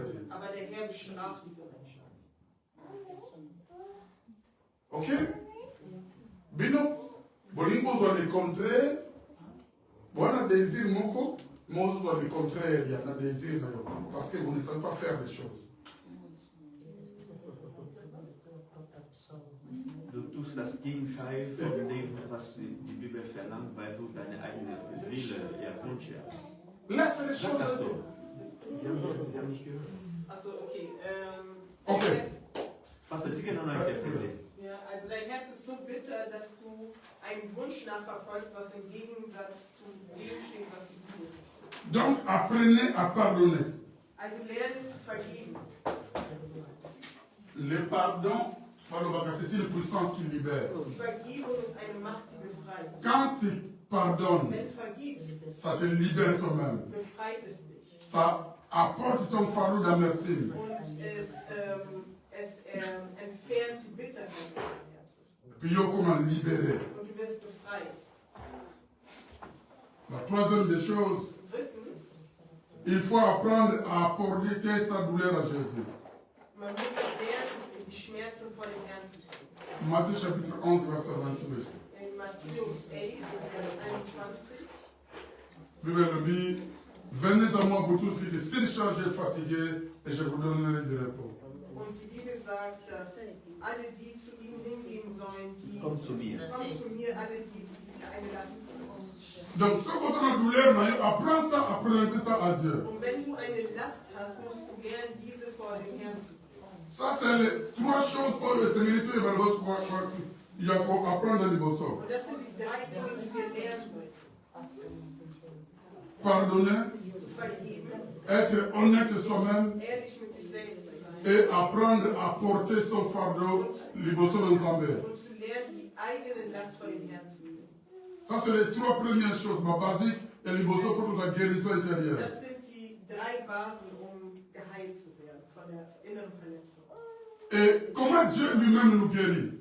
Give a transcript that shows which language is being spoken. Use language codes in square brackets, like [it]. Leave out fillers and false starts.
[de] Aber der Herr bestraft diese Menschen. Ok? [fr] Bino, Bolingo doit le contraire. Voilà désir moko, Moses doit le contraire. Il y a un désir d'ailleurs. Parce que vous ne savez pas faire les choses. [de] Du tust das Gegenteil von dem, was die Bibel verlangt, weil du deine eigene Wille, Wünsche hast. [fr] Laisse les choses. [de] Das doch. Sie haben nicht gehört. Achso, okay. Okay. Was der Ziege noch nicht erklärt. Ja, also dein Herz ist so bitter, dass du einen Wunsch nachverfolgst, was im Gegensatz zu dem steht, was du tust. [fr] Donc apprenez à pardonner. [de] Also lerne zu vergeben. [fr] Le pardon, c'est une puissance qui libère. [de] Die Vergebung ist eine Macht, die befreit. [fr] Quand tu pardonnes, [de] Wenn du vergibst, [fr] ça te libère toi-même. [de] befreit es dich. [fr] Ça apporte ton fardeau d'amertume. [de] Und es entfernt die Bitterkeit aus deinem Herzen. [fr] Puis comment libérer. [de] Und du wirst befreit. [fr] La troisième des choses, [de] Drittens, [fr] il faut apprendre à apporter sa douleur à Jésus. [de] man muss lernen, die Schmerzen vor dem Herrn zu treten. [fr] Matthieu chapitre 11, verset 28. [de] In Matthäus 11, Vers 21. [fr] Bible le dit, Venez à moi, vous tous qui êtes surchargés, fatigués, et je vous donnerai du repos. [de] Und die Bibel sagt, dass alle, die zu ihm hingehen sollen, die Komm zu mir. kommen zu mir, alle, die eine Last haben. [fr] Donc, ce qu'on a douleur, apprends ça, apprenez ça à Dieu. [de] Und wenn du eine Last hast, musst du gern diese vor dem Herrn suchen. [fr] Ça, c'est les 3 choses que le Séminaire va il y a pour apprendre au niveau sort. [de] Und das sind die 3 Dinge, die wir lernen sollten. [fr] Pardonner, [de] Zu vergeben, [fr] être honnête soi-même [de] ehrlich mit sich selbst zu sein [fr] et apprendre à porter son fardeau, liboso ensemble. [de] und zu lernen, die eigene Last vor dem Herrn zu nehmen. [fr] Ça, c'est les 3 premières choses, ma basique et liboso pour la guérison intérieure. [de] Das sind die 3 Basen, um geheilt zu werden von der inneren Verletzung. [fr] Et comment Dieu lui-même nous guérit?